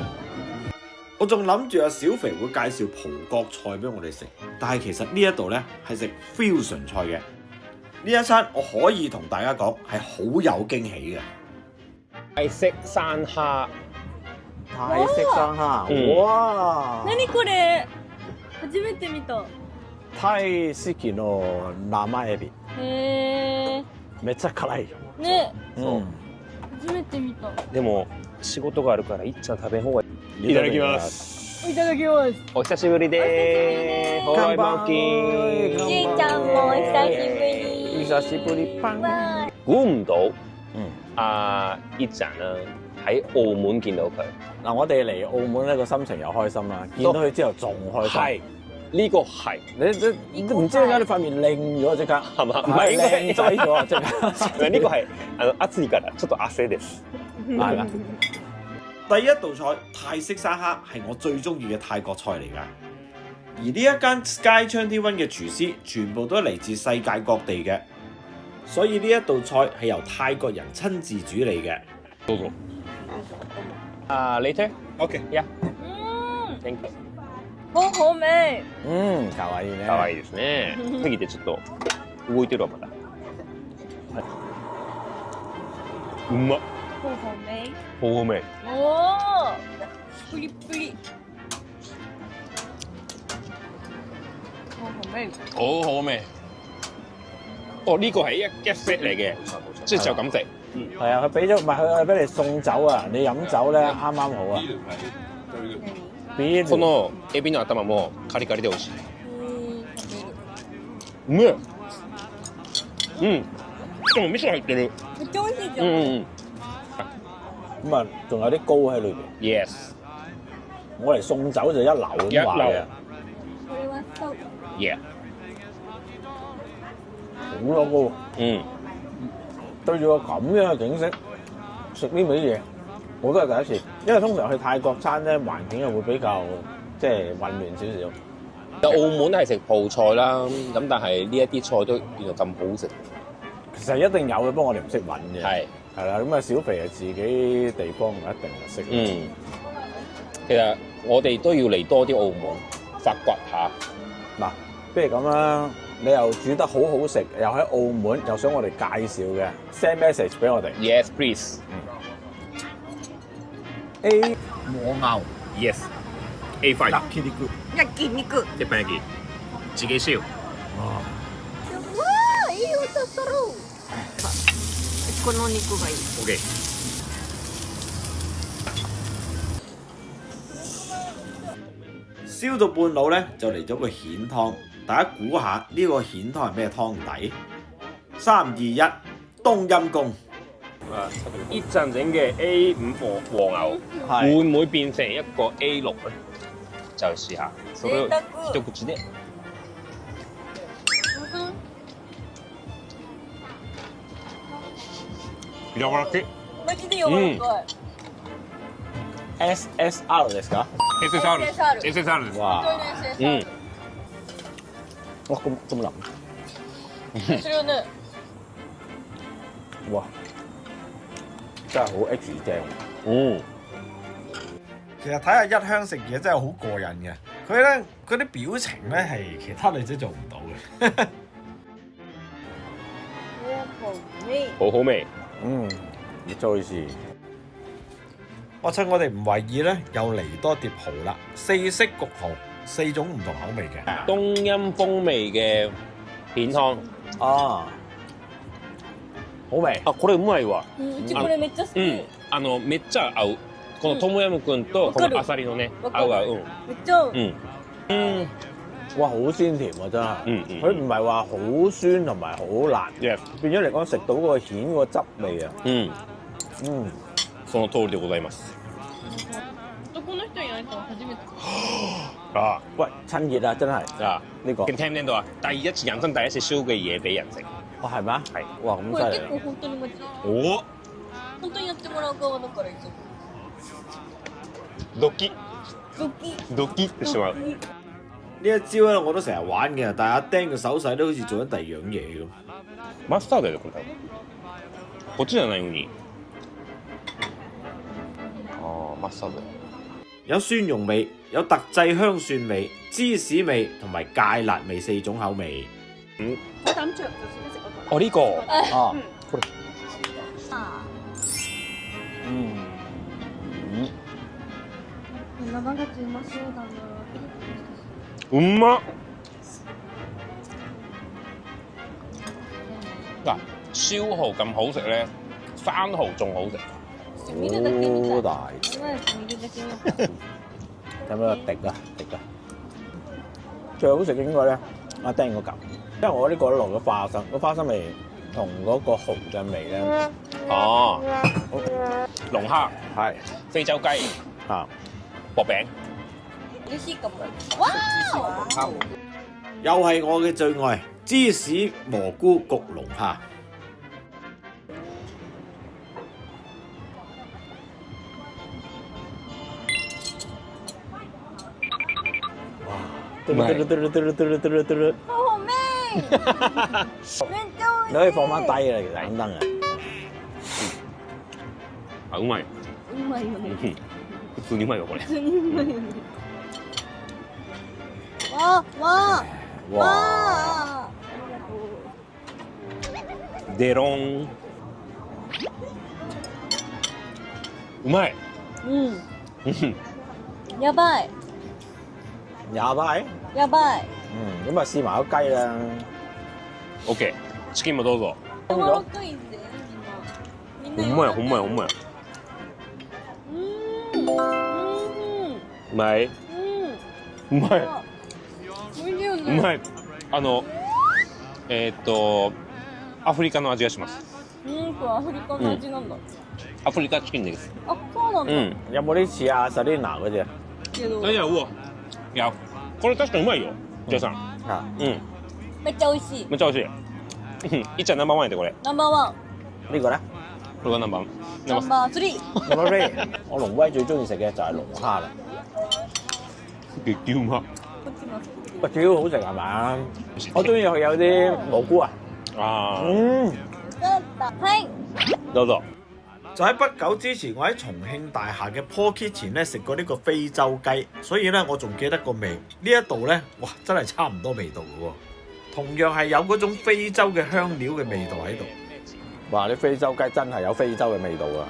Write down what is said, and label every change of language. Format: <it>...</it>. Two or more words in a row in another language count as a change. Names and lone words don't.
<yue>我仲諗住阿小肥會介紹葡國菜俾我哋食，但係其實呢一度呢係食 fusion 菜嘅。呢一餐我可以同大家講係好有驚喜嘅。泰式山蝦。泰式山蝦，哇！</yue> <ja>何これ？初めて見た。タイ式の生エビ。へー。めっちゃ辛い。ね。うん。初めて見た。でも仕事があるからいっちゃん食べん方がいい。いただきます。いただきます。お久しぶりです。乾杯マーキー。しーちゃんも久しぶり。久しぶりパン。わー。</ja> <yue>估唔到，阿一展呢喺澳門見到佢，嗱，我哋嚟澳門呢個心情又開心啦，見到佢之後仲開心。係呢個係你唔知點解你塊面靚咗即刻，係嘛？唔係應該靚仔咗即刻。呢個係</yue> <ja>暑いからちょっと汗です。</ja> <yue>係啦，第一道菜泰式沙蝦係我最中意嘅泰國菜嚟㗎。而呢一間 Sky21嘅廚師全部都係嚟自世界各地嘅，所以呢一道菜係由泰國人親自煮理嘅。</yue> <en>どうぞ。later。OK。Yeah。</en> <ja>うん。</ja> <en>Thank you。</en> <ja>ほほめ。かわいいね。可愛いですね。次でちょっと動いてるわまだ。うまっ。ほほめ。ほほめ。おお。プリプリ。ほほめ。</ja> <yue>好好味。哦，呢個係一 set 嚟嘅，即係就咁食。係啊，佢俾咗唔係佢俾你送酒啊，你飲酒咧啱啱好啊。</yue> <ja>ビールこのエビの頭もカリカリで美味しい。食べる。うめえ。うん。でも味噌入ってる。めっちゃ美味しいじゃ。うんん</ja> <yue>咁啊，仲有啲膏喺裏邊。 Yes。我嚟送酒就一流咁話嘅，</yue> <ja>これはそう。 Yeah。</ja> <yue>好多膏。嗯。對住個咁樣嘅景色，食呢味嘢，我都係第一次。因為通常去泰國餐咧，環境又會比較即係混亂少少。澳門係食葡菜啦，咁但係呢一啲菜都原來咁好食。其實一定有嘅，不過我哋唔識揾嘅。係。係啦，咁啊小肥係自己地方唔一定係識。嗯。其實我哋都要嚟多啲澳門，發掘下。嗱，不如咁啦，你又煮得好好食，又喺澳門，又想我哋介紹嘅 ，</yue> <en>send message</en> <yue>俾我哋。</yue> <en>Yes, please.</en> <ja>A 和牛 Yes. A5。焼肉。焼肉。鉄板焼き。</ja> <yue>自己燒。</yue> <ja>わあ、いい音する。この肉がいい。 OK。</ja> <yue>燒到半路咧，就嚟咗個蜆湯，大家估下呢個蜆湯係咩湯底？3、2、1，冬陰功。一陣整嘅 A5 和牛，會唔會變成一個 A6咧？就試下。</yue> <ja>それを一口で。柔らかい。マジで柔らかい。 SSR ですか？ SSR です。SSR です。</ja> <yue>哇！嗯。哇，咁腍。</yue> <ja>するよね。</ja> <yue>哇！真係好 H 正。嗯。其實睇下一香食嘢真係好過癮嘅，佢咧嗰啲表情咧係其他女仔做唔到嘅。好好味。嗯，你再試。我趁我哋唔為意咧，又嚟多碟蠔啦，4式焗蠔，4種唔同口味嘅。冬陰風味嘅片湯。啊，好味。</yue> <ja>あ、これうまいわ。うちこれめっちゃ好き。めっちゃ合う。このトムヤムくんとこのアサリのね、合う合う。めっちゃ合う。</ja> <yue>哇，好鮮甜啊，真係。佢唔係話好酸同埋好辣，變咗嚟講食到嗰個蜆個汁味啊。</yue> <ja>その通りでございます。男の人いないと初めて。</ja> <yue>啊，喂，趁熱啊，真係啊，呢個。聽唔聽到啊？人生第一次燒嘅嘢俾人食。哦，係咩？係。哇，咁</yue> <ja>これ</ja> <yue>犀利。</yue> <ja>結構本當にマジで。お本當にやってもらう側だからいつも。ドキドキ。ドキってしまう。</ja> <yue>呢一招咧我都成日玩嘅，但係阿丁嘅手勢都好似做緊第二樣嘢咁。</yue> <ja>マスタードだよこれ。こっちじゃないのに。マスタード。</ja> <yue>有蒜蓉味，有特製香蒜味、芝士味同埋芥辣味4種口味。我膽着就先食嗰個。哦呢個。啊。</yue> <ja>啊。生ガツうまそうだな。うまっ。</ja> <yue>嗱，燒蠔咁好食咧，生蠔仲好食。好大。</yue> <ja>見るだけ。</ja> <yue>有冇滴啊？滴啊！最好食應該咧，阿丁嗰嚿，因為我呢個落咗花生，個花生味同嗰個蠔嘅味咧。哦。龍蝦係。非洲雞。啊，薄餅。</yue> <ja>美味しいかも。わー！</ja> <yue>又係我嘅最愛芝士蘑菇焗龍蝦。嘟嚕嘟嚕嘟嚕嘟嚕嘟嚕嘟嚕，好味。めっちゃ你可以放翻低啦，其實影燈啊。</yue> <ja>あ、うまい。美味しい。うまいよね。普通にうまいよこれ。普通にうまいよね。わーわー哇！わデロン。うまい。ー。うん。やばい。</ja> <yue>廿倍？</yue> <ja>やばい。</ja> <yue>咁啊試埋個雞啦。</yue> <ja>オッケー。チキンもどうぞ。柔らかいぜみんな。ほんまやほんまやほんまや。うまい。うまい。美味しいよね。うまい。アフリカの味がします。これアフリカの味なんだ。アフリカチキンです。あ、そうなんだ。うん。</ja> <yue>有冇啲似阿 Selina 嗰只？</yue> <ja>けどいや、うわ。いや、これ確かにうまいよ。ジェイさん。</ja> <yue>啊，</yue> <ja>うん。めっちゃ美味しい。めっちゃ美味しい。いっちゃんナンバーワンやでこれ。ナンバーワン、</ja> <yue>呢個咧</yue> <ja>これがナンバーワン。ナンバースリー。</ja> <en>，number three，</en> <yue>我龍威最中意食嘅就係龍蝦啦。</yue> <ja>激うま。こっちも。</ja> <yue>喂，幾好食係嘛？我中意佢有啲蘑菇啊。</yue> <ja>あだった。はい。ー、どうぞ。</ja> <yue>就喺不久之前，我喺重慶大廈嘅 Paul Kitchen 咧食過呢個非洲雞，所以咧我仲記得個味。呢一度咧，哇，真係差唔多味道嘅喎。同樣係有嗰種非洲嘅香料嘅味道喺度。哇！啲非洲雞真係有非洲嘅味道啊！</yue>